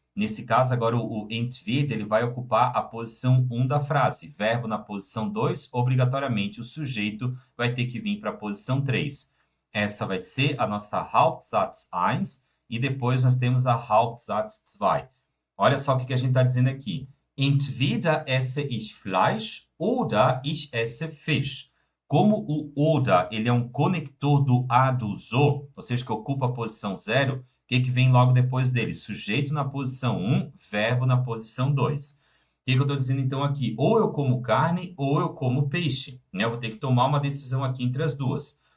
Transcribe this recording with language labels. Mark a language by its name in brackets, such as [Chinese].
[Portuguese] Nesse caso, agora, o entweder, ele vai ocupar a posição 1 da frase. Verbo na posição 2, obrigatoriamente o sujeito vai ter que vir para a posição 3. Essa vai ser a nossa Hauptsatz 1 e depois nós temos a Hauptsatz 2. Olha só o que a gente está dizendo aqui. [German] Entweder esse ich Fleisch oder ich esse Fisch. [Portuguese] Como o oder, ele é um conector do a do zo, ou seja, que ocupa a posição 0, o que vem logo depois dele? Sujeito na posição 1, verbo na posição 2. O que eu estou dizendo então aqui? Ou eu como carne ou eu como peixe. Né? Eu vou ter que tomar uma decisão aqui entre as duas.